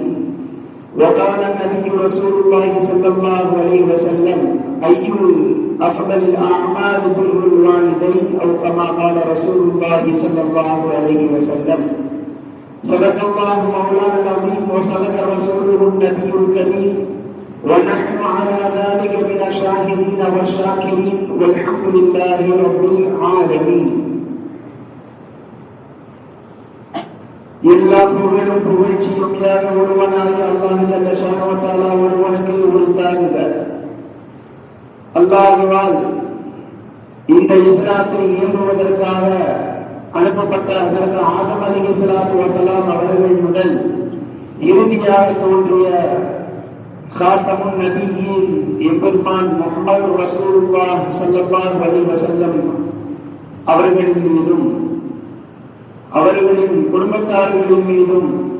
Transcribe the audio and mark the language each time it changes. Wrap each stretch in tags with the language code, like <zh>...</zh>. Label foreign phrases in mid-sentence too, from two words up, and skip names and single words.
<ar>وقال النبي رسول الله صلى الله عليه وسلم: أي أفضل الأعمال بر الوالدين، أو كما قال رسول الله صلى الله عليه وسلم. صدق الله مولانا العظيم وصدق رسوله النبي الكريم، ونحن على ذلك من الشاهدين والشاكرين، والحمد لله رب العالمين.</ar> <ta>எல்லா புகழும் புகழ்ச்சியும் யாக ஒருவனாக அல்லாஹ்</ta> <ar>جل شأنه وتعالى</ar> <ta>ஒருவனுக்கு உரித்தாகுக. அல்லாஹ்வால் இந்த இஸ்லாத்தை இயம்புவதற்காக அனுப்பப்பட்ட ஹஜ்ரத் ஆதம்</ta> <ar>عليه الصلاة والسلام</ar> <ta>அவர்கள் முதல் இறுதியாக தோன்றிய</ta> <ar>خاتم النبيين</ar> <ta>எம்பெருமான் முஹம்மது ரசூலுல்லாஹ்</ta> <ar>صلى الله عليه وسلم</ar> <ta>அவர்களின் மீதும் அவர்களின் குடும்பத்தார்களின் மீதும்</ta>